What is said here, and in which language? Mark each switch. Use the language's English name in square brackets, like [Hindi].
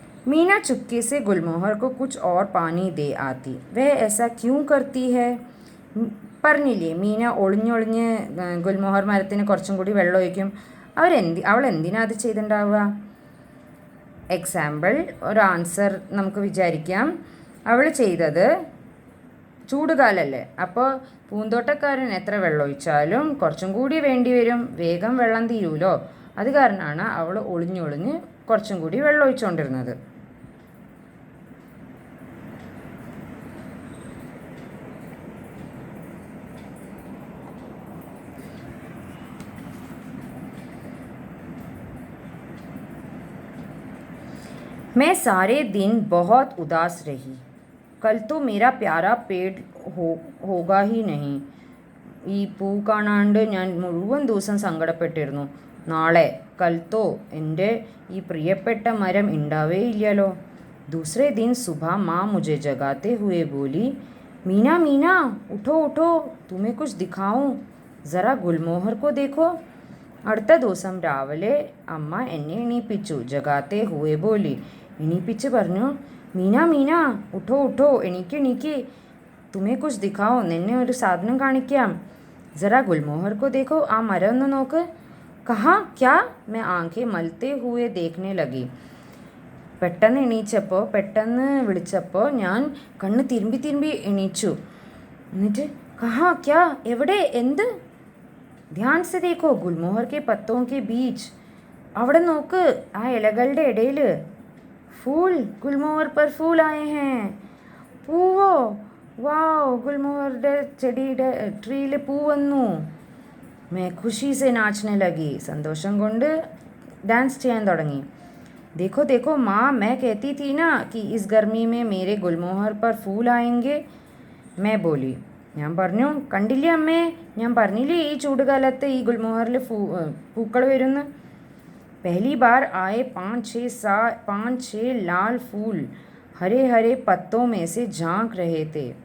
[Hindi] मीना चुपके से गुलमोहर को कुछ और पानी दे आती. वह ऐसा क्यों करती है. [Malayalam] പറഞ്ഞില്ലേ, മീന ഒളിഞ്ഞൊളിഞ്ഞ് ഗുൽമോഹർ മരത്തിന് കുറച്ചും കൂടി വെള്ളം ഒഴിക്കും. അവൾ എന്തിനാ അത് ചെയ്തിട്ടുണ്ടാവുക. എക്സാമ്പിൾ, ഒരു ആൻസർ നമുക്ക് വിചാരിക്കാം. അവൾ ചെയ്തത് ചൂടുകാലല്ലേ, അപ്പോൾ പൂന്തോട്ടക്കാരൻ എത്ര വെള്ളം ഒഴിച്ചാലും കുറച്ചും കൂടി വേണ്ടി വരും, വേഗം വെള്ളം തീരുമല്ലോ. അത് കാരണമാണ് അവൾ ഒളിഞ്ഞൊളിഞ്ഞ് കുറച്ചും കൂടി വെള്ളം ഒഴിച്ചുകൊണ്ടിരുന്നത്. [Hindi] मैं सारे दिन बहुत उदास रही. कल तो मेरा प्यारा पेड़ होगा ही नहीं. [Malayalam] ഈ പൂ കാണാണ്ട് ഞാൻ മുഴുവൻ ദിവസം സങ്കടപ്പെട്ടിരുന്നു. നാളെ കൽത്തോ, എൻ്റെ ഈ പ്രിയപ്പെട്ട മരം ഉണ്ടാവേ ഇല്ലല്ലോ. [Hindi] दूसरे दिन सुबह माँ मुझे जगाते हुए बोली, मीना मीना उठो उठो, तुम्हें कुछ दिखाऊं, ज़रा गुलमोहर को देखो. [Malayalam] അടുത്ത ദിവസം രാവിലെ അമ്മ എന്നെ എണീപ്പിച്ചു. [Hindi] ജഗാത്തെ ഹുവേ ബോലി, [Malayalam] എണീപ്പിച്ച് പറഞ്ഞു, മീന മീന [Hindi] ഉഠോ ഉഠോ, [Malayalam] എണീക്ക്, [Hindi] തുമേ കുച്ച് ദിഖാവോ, [Malayalam] നിന്നെ ഒരു സാധനം കാണിക്കാം. [Hindi] ജറാ ഗുൽമോഹർ കോ ദേഖോ, [Malayalam] ആ മരം ഒന്ന് നോക്ക്. [Hindi] കഹാ ക്യാ. മേ ആങ്കെ മൽത്തെ ഹുവേ ദേഖ്നെ ലഗി. [Malayalam] പെട്ടെന്ന് വിളിച്ചപ്പോൾ ഞാൻ കണ്ണ് തിരുമ്പി എണീച്ചു. [Hindi] എന്നിട്ട് കഹാ ക്യാ, [Malayalam] എവിടെ, എന്ത്. [Hindi] ധ്യാൻ സെ ദേഖോ ഗുൽമോഹർ കെ പത്തോ കെ ബീച്ച്. [Malayalam] അവിടെ നോക്ക്, ആ ഇലകളുടെ ഇടയിൽ ഫൂൽ, [Hindi] ഗുൽമോഹർ പർ ഫൂൽ ആയേ ഹേ. [Malayalam] പൂവോ, വാവ്, ഗുൽമോഹറുടെ ചെടിയുടെ ട്രീയിൽ പൂ വന്നു. [Hindi] മേ ഖുഷി സെ നാച്ചനെ ലഗി, [Malayalam] സന്തോഷം കൊണ്ട് ഡാൻസ് ചെയ്യാൻ തുടങ്ങി. [Hindi] देखो देखो माँ, मैं कहती थी ना कि इस गर्मी में मेरे गुलमोहर पर फूल आएंगे. मैं बोली, [Malayalam] ഞാൻ പറഞ്ഞു, കണ്ടില്ലേ അമ്മേ, ഞാൻ പറഞ്ഞില്ലേ ഈ ചൂടുകാലത്ത് ഈ ഗുൽമോഹറിൽ പൂക്കൾ വരുന്നു. [Hindi] पहली बार आए 5-6 लाल फूल हरे हरे पत्तों में से झांक रहे थे.